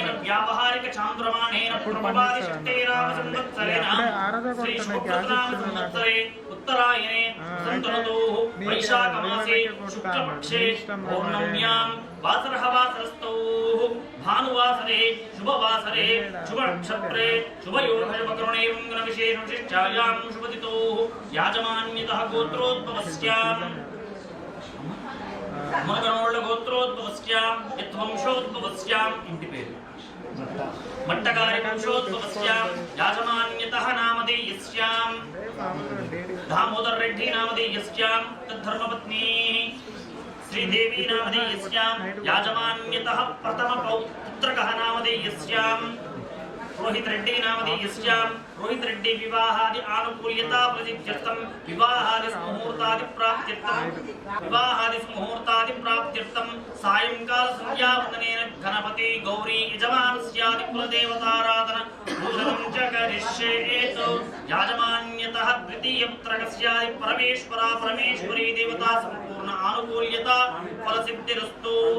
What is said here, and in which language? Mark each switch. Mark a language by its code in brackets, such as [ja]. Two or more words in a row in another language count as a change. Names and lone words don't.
[sa] व्यावहारिक चान्द्रमानेन पूर्ववादि शक्ते रामसंवत्सरेण श्री शुभकृतनाम संवत्सरे उत्तरायणे सन्तनतोः वैशाखमासे शुक्लपक्षे पौर्णम्यां वासरः वासरस्तोः भानुवासरे शुभवासरे शुभनक्षत्रे शुभयोगशुभकरुणे मङ्गलविशेषविशिष्टायां शुभतिथोः याजमान्यतः गोत्रोद्भवस्याम् మునగనోళ్ళ గోత్రోద్భవస్యాం యత్వంశోద్భవస్యాం [te] ఇంటి పేరు [sa] మట్టగారి వంశోద్భవస్యాం యాజమాన్యతః నామధేయస్యాం దామోదర్ రెడ్డి నామధేయస్యాం తద్ధర్మపత్నీ శ్రీదేవి నామధేయస్యాం యాజమాన్యతః ప్రథమ పుత్రకః నామధేయస్యాం रोहित रेड्डी नामधेयस्यां रोहित रेड्डी विवाहादि आनुकूल्यता प्रसिद्ध्यर्थं विवाहादि मुहूर्तादि प्राप्त्यर्थं सायंकाल संध्यावन्दनेन गणपति गौरी यजमानस्यादि कुलदेवताराधन पूजनं च करिष्येत् याजमान्यतः द्वितीयपुत्रकस्यादि परमेश्वरा परमेश्वरी देवता संपूर्ण आनुकूल्यता फलसिद्धिरस्तु।